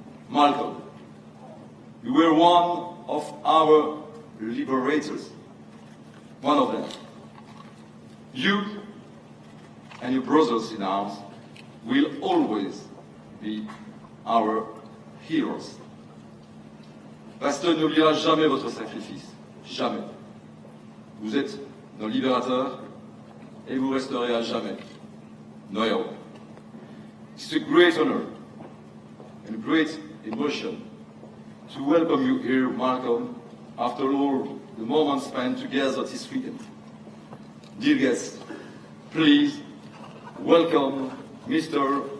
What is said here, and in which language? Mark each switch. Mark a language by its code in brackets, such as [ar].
[en] Malcolm, you were one of our liberators, one of them. You and your brothers in arms will always be our heroes. [fr] Bastogne n'oubliera jamais votre sacrifice, jamais. Vous êtes nos libérateurs et vous resterez à jamais nos héros. [en] It's a great honor and a great emotion to welcome you here, Malcolm, after all the moments spent together this weekend. Dear guests, please welcome Mr.